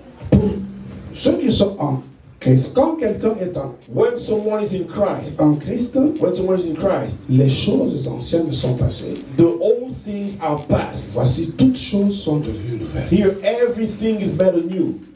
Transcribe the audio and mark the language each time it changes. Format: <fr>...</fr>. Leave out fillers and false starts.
<fr>Pour ceux qui sont en Christ, quand quelqu'un est</fr> <en>When someone is in Christ,</en> <fr>en Christ,</fr> <en>when someone is in Christ,</en> <fr>les choses anciennes sont passées.</fr> <en>the old things are past.</en> <fr>Voici, toutes choses sont devenues nouvelles.</fr> <en>Here, everything is made anew.</en>